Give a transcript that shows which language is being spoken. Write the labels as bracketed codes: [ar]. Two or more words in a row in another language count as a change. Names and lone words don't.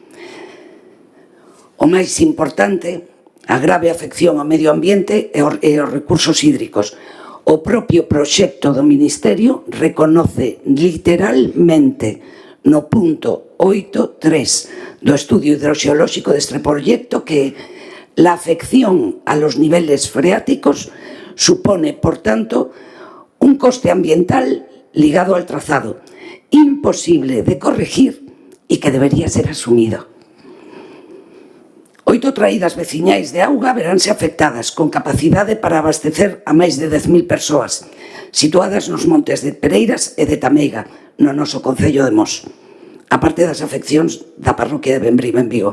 [gl] O máis importante, a grave afección ao medio ambiente e aos recursos hídricos. O propio proxecto do Ministerio reconoce literalmente no punto 8.3 do estudio hidroxeolóxico deste proxecto que [es] la afección a los niveles freáticos supone, por tanto, un coste ambiental ligado al trazado, imposible de corregir y que debería ser asumido. [gl] 8 traídas veciñais de auga veránse afectadas, con capacidade para abastecer a máis de 10.000 persoas, situadas nos montes de Pereiras e de Tameiga, no noso concello de Mos, a parte das afeccións da parroquia de Bembrive en Vigo.